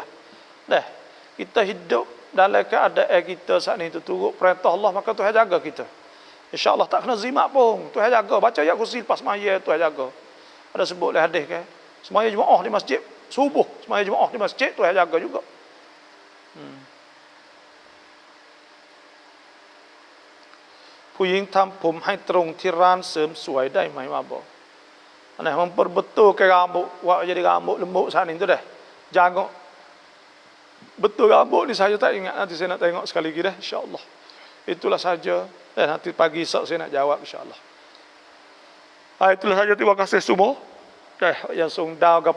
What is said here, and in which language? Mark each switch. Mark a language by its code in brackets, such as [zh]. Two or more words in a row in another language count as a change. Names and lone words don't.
[ms] Kita hidup dalam keadaan kita saat ni tu turut perintah Allah maka Tuhan jaga kita. Insya-Allah tak kena zimat pun. Tuhan jaga. Baca ayat kursi lepas semaya Tuhan jaga. Ada sebut oleh hadis kan. Semaya jemaah di masjid subuh, semaya jemaah di masjid Tuhan jaga juga. [th] ผู้หญิงทำผมให้ตรงที่ร้านเสริมสวยได้ไหมมาบอกอันไหน [ms] memperbetul ke rambut buat jadi rambut lembut saat ini tu dah jangan betul rambut ni saya tak ingat nanti saya nak tengok sekali lagi dah insya-Allah itulah saja dan nanti pagi esok saya nak jawab insya-Allah itulah saja terima kasih semua yang sungdau apa